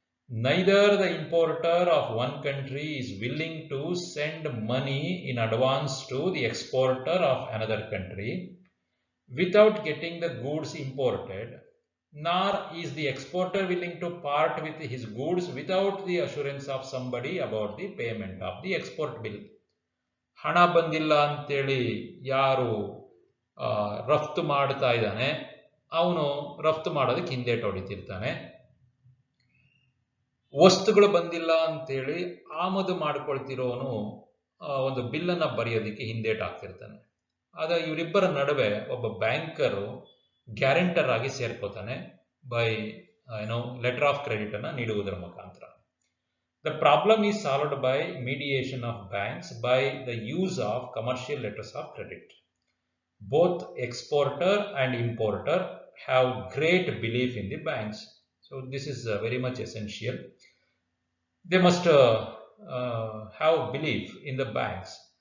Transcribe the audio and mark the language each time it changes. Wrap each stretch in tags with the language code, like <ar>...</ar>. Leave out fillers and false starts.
<en>Neither the importer of one country is willing to send money in advance to the exporter of another country without getting the goods imported, nor is the exporter willing to part with his goods without the assurance of somebody about the payment of the export bill.</en> <kn>ಹಣ ಬಂದಿಲ್ಲ ಅಂತೇಳಿ ಯಾರು ರಫ್ತು ಮಾಡ್ತಾ ಇದ್ದಾನೆ ಅವನು ರಫ್ತು ಮಾಡೋದಕ್ಕೆ ಹಿಂದೇಟು ಹೊಡಿತಿರ್ತಾನೆ. ವಸ್ತುಗಳು ಬಂದಿಲ್ಲ ಅಂತೇಳಿ ಆಮದು ಮಾಡ್ಕೊಳ್ತಿರೋನು ಒಂದು ಬಿಲ್ಲನ್ನು ಬರೆಯೋದಕ್ಕೆ ಹಿಂದೇಟು ಹಾಕ್ತಿರ್ತಾನೆ. ಆಗ ಇವರಿಬ್ಬರ ನಡುವೆ ಒಬ್ಬ ಬ್ಯಾಂಕರು ಗ್ಯಾರಂಟರ್ ಆಗಿ ಸೇರ್ಕೋತಾನೆ</kn> <en>by letter of credit</en> <kn>ಅನ್ನು ನೀಡುವುದರ ಮುಖಾಂತರ.</kn> <en>The problem is solved by mediation of banks by the use of commercial letters of credit. Both exporter and importer have great belief in the banks. So this is very much essential. They must have belief in the banks.</en>